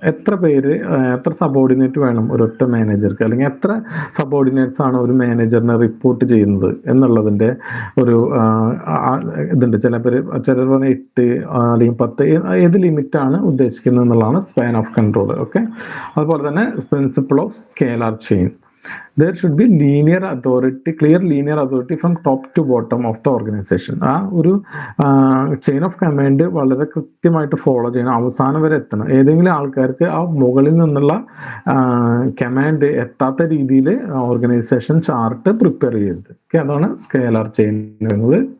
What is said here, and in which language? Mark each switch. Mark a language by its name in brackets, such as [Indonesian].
[Malayalam] എത്ര സബോർഡിനേറ്റ് വേണം ഒരൊറ്റ മാനേജർക്ക്, അല്ലെങ്കിൽ എത്ര സബോർഡിനേറ്റ്സ് ആണ് ഒരു മാനേജറിനെ റിപ്പോർട്ട് ചെയ്യുന്നത് എന്നുള്ളതിൻ്റെ ഒരു ഇതുണ്ട്. ചിലർ പറഞ്ഞ 8 അല്ലെങ്കിൽ 10, ഏത് ലിമിറ്റാണ് ഉദ്ദേശിക്കുന്നത് എന്നുള്ളതാണ് സ്പാൻ ഓഫ് കൺട്രോൾ. ഓക്കെ, അതുപോലെ തന്നെ principle of scalar chain. [English] There should be clear linear authority from top to bottom of the organization. [Malayalam] ആ ഒരു ചെയിൻ ഓഫ് കമാൻഡ് വളരെ കൃത്യമായിട്ട് ഫോളോ ചെയ്യണം, അവസാനം വരെ എത്തണം. ഏതെങ്കിലും ആൾക്കാർക്ക് ആ മുകളിൽ നിന്നുള്ള കമാൻഡ് എത്താത്ത രീതിയിൽ ഓർഗനൈസേഷൻ ചാർട്ട് പ്രിപ്പയർ ചെയ്യരുത്. ഓക്കെ, അതാണ് സ്കേലാർ ചെയിൻ എന്നത്.